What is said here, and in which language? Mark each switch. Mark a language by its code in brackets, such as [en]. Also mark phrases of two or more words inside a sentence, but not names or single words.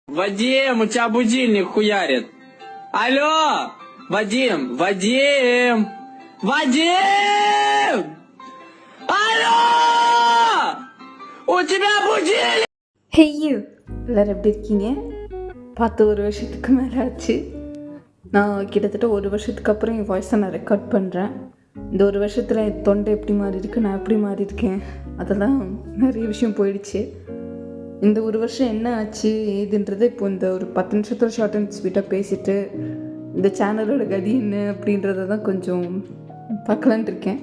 [ru] Вадим, у тебя будильник хуярит. Алло! Вадим! Вадим! Вадим! Алло! У тебя будильник! [en] Hey you! [ta] எல்லாரும் எப்படி இருக்கீங்க? பார்த்து ஒரு வருஷத்துக்கு மேலே ஆச்சு. நான் கிட்டத்தட்ட ஒரு வருஷத்துக்கு அப்புறம் என் வாய்ஸை நான் ரெக்கார்ட் பண்ணுறேன். இந்த ஒரு வருஷத்தில் என் தொண்டை எப்படி மாறி இருக்கு, நான் எப்படி மாறி இருக்கேன், அதெல்லாம் நிறைய விஷயம் போயிடுச்சு. இந்த ஒரு வருஷம் என்ன ஆச்சு ஏதுன்றது இப்போ இந்த ஒரு 10 நிமிஷத்தில் [en] short and sweetஆக [ta] பேசிவிட்டு இந்த சேனலோட கதி என்ன அப்படின்றத தான் கொஞ்சம் பார்க்கலான் இருக்கேன்.